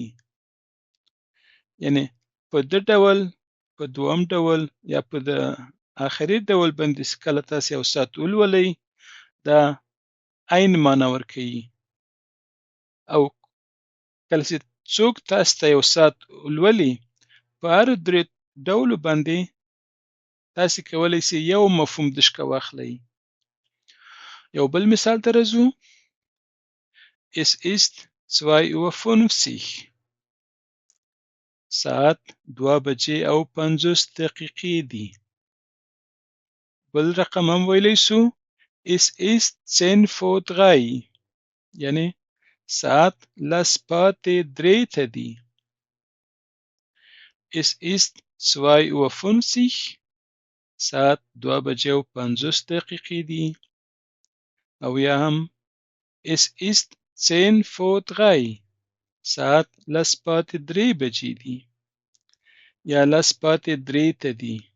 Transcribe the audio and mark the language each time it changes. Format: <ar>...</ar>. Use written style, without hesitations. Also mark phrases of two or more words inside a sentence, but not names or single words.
<ps>یعنی په دې ډول په دویم ډول یا په د آخري ډول باندې کله تاسو یو ساعت ولولئ دا عین معنی ورکوي. او کله چې څوک تاسو ته یو ساعت ولولي په هر درې ډولو باندې تاسو کولی شئ یو مفهوم دشکه واخلئ. یو بل مثال ته راځو.</ps> <de>Es ist 2:50.</de> <ps>ساعت 2:50 دي. بل رقم هم ویلی شو</ps> <de>Es ist 10:03.</de> <ps>یعنی ساعت 10:03 ته دي.</ps> <de>Es ist 2:50.</de> <ps>ساعت 2:50 دي. او یا هم</ps> <de>Es ist 10:03.</de> <ps>ساعت 10:03 بجې دي. یا 10:03 ته دي.</ps>